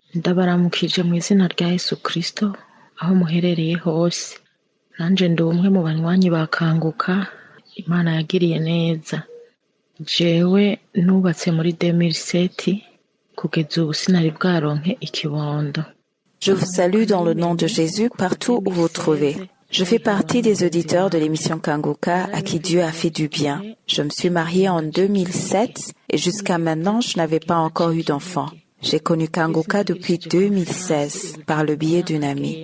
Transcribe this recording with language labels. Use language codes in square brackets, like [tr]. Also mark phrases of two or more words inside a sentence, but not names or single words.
[rn] Ndabaramukije mu izina rya Yesu Kristo aho muherereye hose. Nanje ndi umwe mu banywanyi ba Kanguka Imana yagiriye neza. Jewe nubatse muri 2007 kugeza ubu sinari bwaronke ikibondo. [fr] Je vous salue dans le nom de Jésus partout où vous trouvez. Je fais partie des auditeurs de l'émission Kanguka à qui Dieu a fait du bien. Je me suis mariée en 2007 et jusqu'à maintenant, je n'avais pas encore eu d'enfant. J'ai connu Kanguka depuis 2016 par le biais d'une amie.